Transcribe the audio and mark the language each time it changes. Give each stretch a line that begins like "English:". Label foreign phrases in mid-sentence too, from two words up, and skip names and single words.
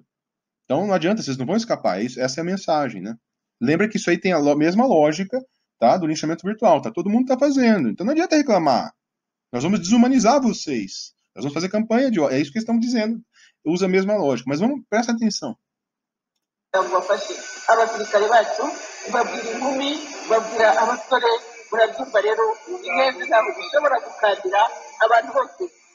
Portuguese: Então não adianta, vocês não vão escapar, essa é a mensagem, né? Lembra que isso aí tem a mesma lógica, tá, do linchamento virtual, tá? Todo mundo está fazendo, então não adianta reclamar. Nós vamos desumanizar vocês, nós vamos fazer campanha de ódio, é isso que eles estão dizendo, usa a mesma lógica, mas vamos, presta atenção.
Kinyarwanda: Abasirikare bacu babwira inkumi babwira abasore murabyumva rero ineza ntabwo zishobora gukandira abantu bose.